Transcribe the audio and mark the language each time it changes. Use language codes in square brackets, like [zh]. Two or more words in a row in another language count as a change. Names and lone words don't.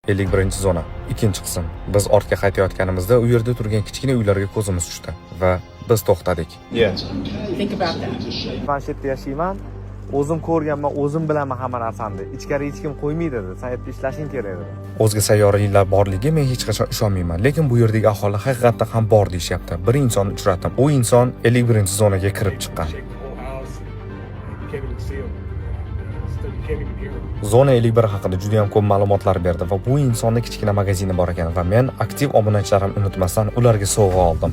[uz] 51-zona, ikkinchi qism. Biz ortga qaytayotganimizda u yerda turgan kichkina uylarga ko'zimiz tushdi va biz to'xtadik. [en] Think about that. [uz] Planshetda yashayman. O'zim ko'rganman, o'zim bilaman hamma narsani. Ichkari hech kim qo'ymaydi dedi. Sen yerda ishlashing kerak dedi. O'zga sayyoraliklar borligi men hech qachon ishonmayman, lekin bu yerdagi aholi haqiqatan ham bor deyishyapti. Bir insonni uchratdim. U inson 51-zonaga kirib chiqqan. Zona 51 haqida juda ham ko'p ma'lumotlar berdi va bu insonning kichkina magazini bor ekan va men aktiv obunachilarim unutmasdan ularga sovg'a oldim.